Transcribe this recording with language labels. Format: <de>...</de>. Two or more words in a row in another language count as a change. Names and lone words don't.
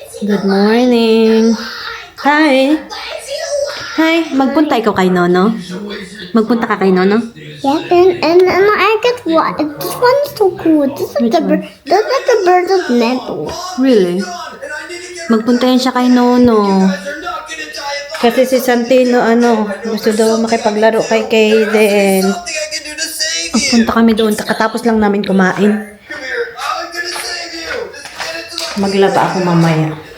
<en>Good morning. Hi. Hi.</en> <tl>Magpunta ikaw kay Nono? Magpunta ka kay Nono?</tl> <en>Yeah, and I get what? This one's so cool. This is the bird. This is the bird of metal. Really?</en> <tl>Magpunta yan siya kay Nono. Kasi si Santino, gusto daw makipaglaro kay Kaden. Punta kami doon. Katapos lang namin kumain. Maglaba ako mamaya.</tl>